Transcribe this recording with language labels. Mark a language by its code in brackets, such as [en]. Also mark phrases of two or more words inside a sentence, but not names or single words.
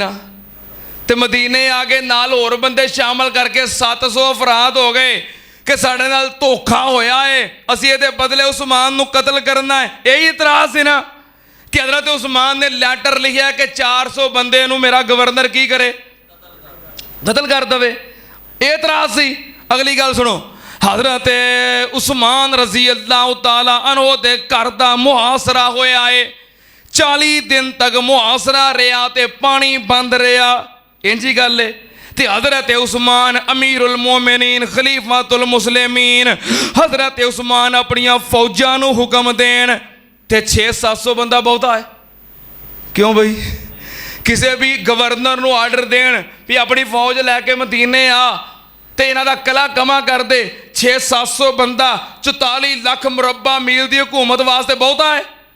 [pa] تے مدینے آ گئے، نال ہور بندے شامل کرکے 700 افراد ہو گئے کہ ساڈے نال دھوکا ہویا ہے، اسیں ایہدے بدلے عثمان نوں قتل کرنا ہے. یہی اعتراض سی نا کہ حضرت عثمان نے لیٹر لکھیا کہ 400 بندے نوں میرا گورنر کی کرے، قتل کر دوے. یہ اعتراض سی. اگلی گل سنو، حضرت عثمان [ar] رضي الله تعالى عنه [pa] دے گھر دا محاصرہ ہویا ہے. 40 دن تک محاصرہ رہا تے پانی بند رہا، انجی گل ہے. تے حضرت عثمان امیر المومنین خلیفۃ المسلمین حضرت عثمان اپنیا فوجاں نوں حکم دین تے 600-700 بندہ بہتا ہے. کیوں بئی? کسی بھی گورنر نوں آرڈر دین بھی اپنی فوج لیکے مدینے آ تے انہاں دا کلا کما کر دے، 600-700 بندہ 44 لاکھ مربع میل کی حکومت واسطے بہتا ہے.